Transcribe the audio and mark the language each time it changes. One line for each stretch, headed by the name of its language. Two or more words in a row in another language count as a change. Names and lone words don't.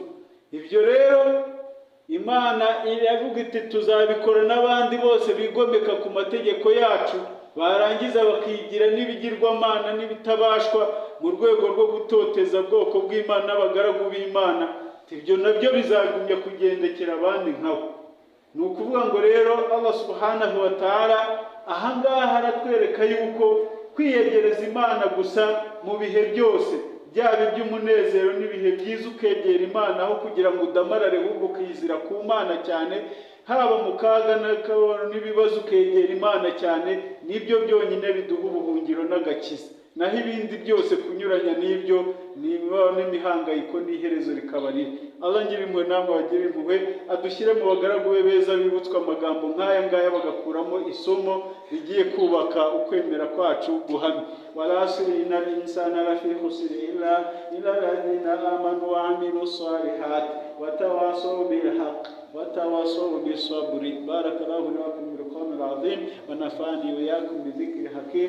Kinyarwanda: Ibyo rero Imana iravuga iti tuzabikora n'abandi bose bigomeka ku mategeko yacu, barangiza bakigira n'ibigirwamana n'ibitabashwa mu rwego rwo gutoteza bwoko bw'Imana n'abagaragu b'Imana. Ibyo nabyo bizagumya kugendekera abandi nkabo. Ni ukuvuga ngo rero
Arabic: الله سبحانه وتعالى
Kinyarwanda: ahangaha aratwereka yuko kwiyegereza Imana gusa mu bihe byose, byaba iby'umunezero n'ibihe byiza, ukegera Imana aho kugira ngo udamarare ahubwo ukizira ku Mana cyane, haba mu kaga n'ibibazo ukegera Imana cyane, nibyo byonyine biduha ubuhungiro n'agakiza. Naho ibindi byose kunyuranya n'ibyo n'imihangayiko n'iherezo rikaba ribi. Allah ngire impuhwe namwe bagire impuhwe, adushyire mu bagaragu be beza bibutswa amagambo nk'aya ngaya, bagakuramo isomo rigiye kubaka ukwemera kwacu guhamye.
Arabic: والعصر إن الإنسان لفي خسر إلا الذين آمنوا وعملوا الصالحات وتواصوا بالحق وتواصوا بالصبر. بارك الله لكم بالقوم العظيم ونفعني وإياكم بالذكر الحكيم.